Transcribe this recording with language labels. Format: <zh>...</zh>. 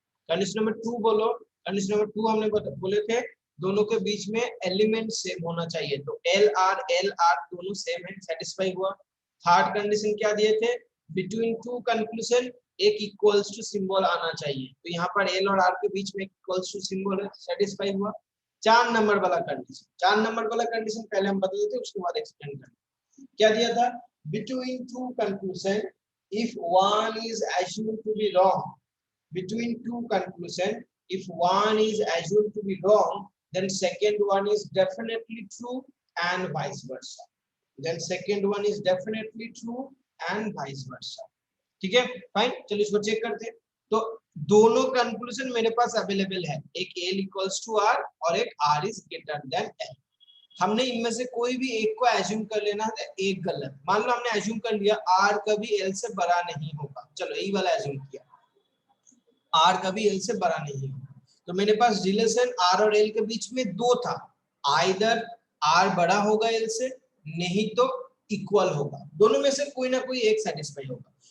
<hi>Condition number 2 बोलो। Condition number 2 हमने बोले थे दोनों के बीच में एलिमेंट सेम होना चाहिए, तो एल आर दोनों सेम है, सेटिस्फाई हुआ। थर्ड कंडीशन क्या दिए थे, बिटवीन टू कंक्लूजन एक इक्वल्स टू सिंबल आना चाहिए, तो यहाँ पर एल और आर के बीच में इक्वल्स टू सिंबल है, सेटिस्फाई हुआ। 4 नंबर वाला कंडीशन, 4 नंबर वाला कंडीशन पहले हम बता देते, उसके बाद एक्सप्लेन करेंगे। क्या दिया था,</hi> <en>Between two conclusion if one is assumed to be wrong, between two conclusion if one is assumed to be wrong, then second one is definitely true and vice versa, then second one is definitely true and vice versa।</en> <hi>ठीक है, fine, चलिए इसको check करते हैं। तो दोनों conclusion मेरे पास available है, एक L इक्वल्स टू R और एक R is greater than L। हमने इनमें से कोई भी एक को एज्यूम कर लेना है, एक गलत। मान लो हमने एज्यूम कर लिया R कभी L से बड़ा नहीं होगा, चलो यही वाला एज्यूम किया, R कभी L से बड़ा नहीं होगा, तो मेरे पास रिलेशन R और L के बीच में दो था, आइदर R बड़ा होगा L से, नहीं तो इक्वल होगा, दोनों में से कोई ना कोई एक सेटिस्फाई होगा।</hi>